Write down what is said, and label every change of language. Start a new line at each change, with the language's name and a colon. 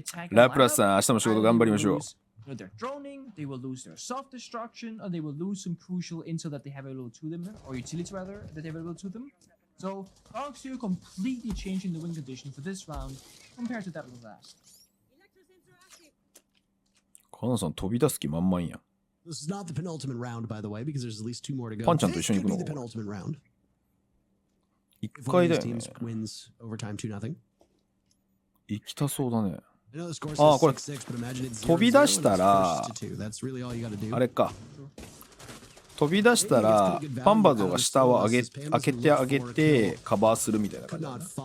Japanese: ラプラスさん、明日も仕事頑張りましょう。
English: They're droning, they will lose their soft destruction, or they will lose some crucial intel that they have available to them, or utilities rather, that they have available to them. So, DarkZero completely changing the win condition for this round compared to that of the last.
Japanese: カナさん飛び出す気満々やん。
English: This is not the penultimate round, by the way, because there's at least two more to go.
Japanese: パンちゃんと一緒に行くの。一回だよね。行きたそうだね。ああ、これ飛び出したらあれか。飛び出したらパンバゾーが下を開けてカバーするみたいな感じだな。